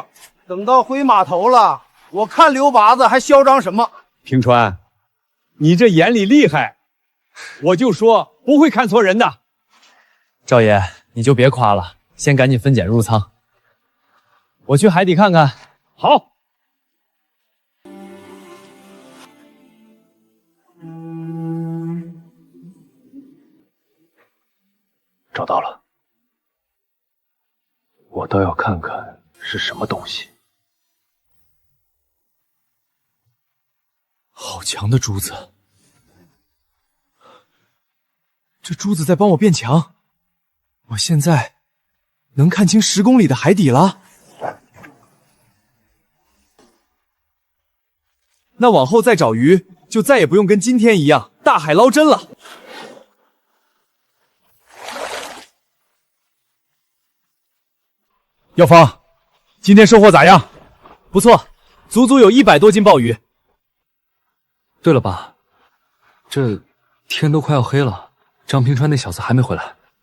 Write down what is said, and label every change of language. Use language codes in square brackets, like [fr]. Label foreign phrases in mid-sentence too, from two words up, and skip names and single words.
[zh] 等到回碼頭了，我看劉麻子還囂張什麼？平川，你這眼裡厲害，我就說不會看錯人的。趙爺，你就別誇了，先趕緊分揀入艙。我去海底看看。好。找到了，我倒要看看是什麼東西。好強的珠子，這珠子在幫我變強，我現在能看清10公里的海底了。那往後再找魚，就再也不用跟今天一樣大海撈針了。藥方，今天收穫咋樣？不錯，足足有100多斤鮑魚。對了爸，這天都快要黑了，張平川那小子還沒回來。